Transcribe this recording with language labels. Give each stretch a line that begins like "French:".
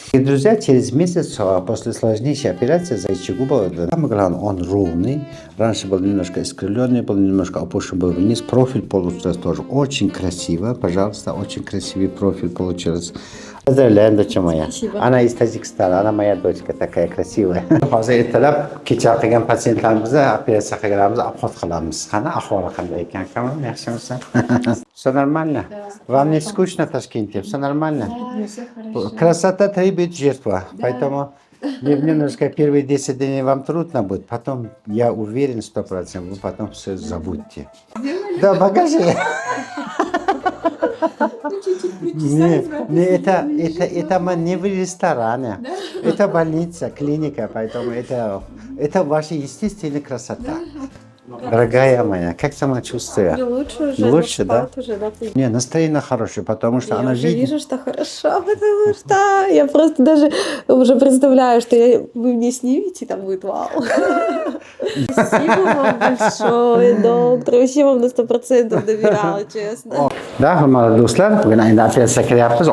Russian: И, друзья, через месяц после сложнейшей операции зайчий губа, самое главное, он ровный. Раньше был немножко искривленный, был немножко опущен был вниз. Профиль получился тоже очень красиво. Пожалуйста, очень красивый профиль получился. Поздравляем, доча моя. Спасибо. Она из Таджикистана, она моя дочка такая красивая.
Uzbek: Hozir ertalab kecha qilgan pasientlarimizni operatsiya qilganimiz obxod qilamiz. Qani ahvoli qanday ekan? Kamol, yaxshimisan?
Russian: Все нормально? Вам не скучно в Ташкенте? Все нормально? Красота требует жертва, поэтому немножко первые 10 дней вам трудно будет, потом я уверен 100%, вы потом все забудете. Да, покажи. Это мы не в ресторане, это больница, клиника, поэтому это ваша естественная красота. Дорогая моя, как самочувствие? Лучше уже. Лучше, да? Уже, да? Не, настроение хорошее, потому что Я она уже видит. вижу, что хорошо, потому что я просто даже уже представляю, что вы мне снимете, там будет вау. Спасибо вам большое, доктор. Вообще вам на 100% доверяла, честно.
Uzbek: Да, hurmatli do'stlar, bugun endi operatsiya qilyapmiz.